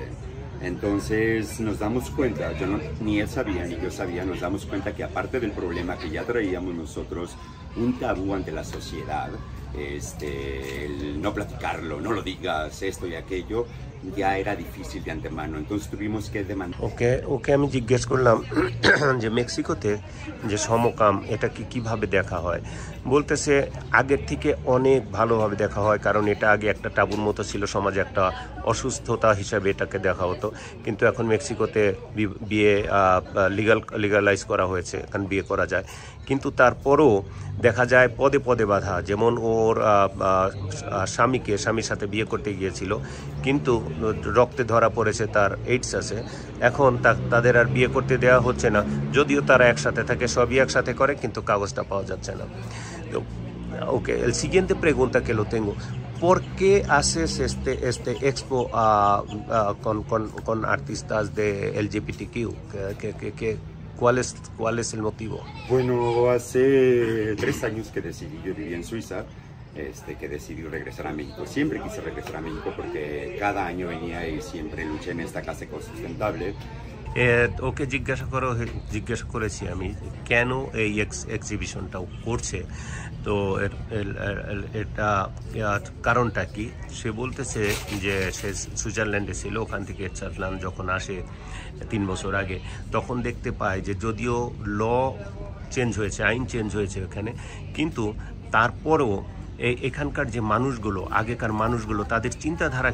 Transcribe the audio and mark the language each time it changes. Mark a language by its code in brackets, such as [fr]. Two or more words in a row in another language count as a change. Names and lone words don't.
[es] Entonces nos damos cuenta, ni él sabía ni yo sabía, nos damos cuenta que aparte del problema que ya traíamos nosotros, un tabú ante la sociedad, el no platicarlo, no lo digas, esto y aquello, ya era difícil de antemano, entonces tuvimos que demandar. [bn] ওকে আমি জিজ্ঞেস করলাম যে মেক্সিকোতে যে সমকাম এটা কিভাবে দেখা হয় বলতেছে আগের থেকে অনেক ভালোভাবে দেখা হয় কারণ এটা আগে একটা টাবুর মতো ছিল সমাজে একটা অসুস্থতা হিসাবে এটাকে দেখা হতো কিন্তু এখন মেক্সিকোতে বিয়ে লিগালাইজ করা হয়েছে এখন বিয়ে করা যায় কিন্তু তারপরও দেখা যায় পদে পদে বাধা যেমন ওর স্বামীর সাথে বিয়ে করতে গিয়েছিল কিন্তু রক্তে ধরা পড়েছে তার এইডস আছে এখন তাদের আর বিয়ে করতে দেওয়া হচ্ছে না যদিও তারা একসাথে থাকে সবই একসাথে করে কিন্তু কাগজটা পাওয়া যাচ্ছে না তো ওকে [es] el siguiente pregunta que lo tengo ¿por qué haces este expo con artistas de LGBTQ? ¿Cuál es el motivo? Bueno, hace 3 años que decidí, yo vivía en Suiza, que decidí regresar a México. Siempre quise regresar a México porque cada año venía y siempre luché en esta casa ecosustentable. [bn] ওকে জিজ্ঞাসা করেছি আমি কেন এই এক্সিবিশনটা করছে তো এটা কারণটা কি সে বলতেছে যে সে সুইজারল্যান্ডে ছিল ওখান থেকে চাটলান যখন আসে 3 বছর আগে তখন দেখতে পায় যে যদিও [en] law change [bn] হয়েছে আইন চেঞ্জ হয়েছে এখানে কিন্তু তারপরও এখানকার যে মানুষগুলো আগেকার মানুষগুলো তাদের চিন্তাধারা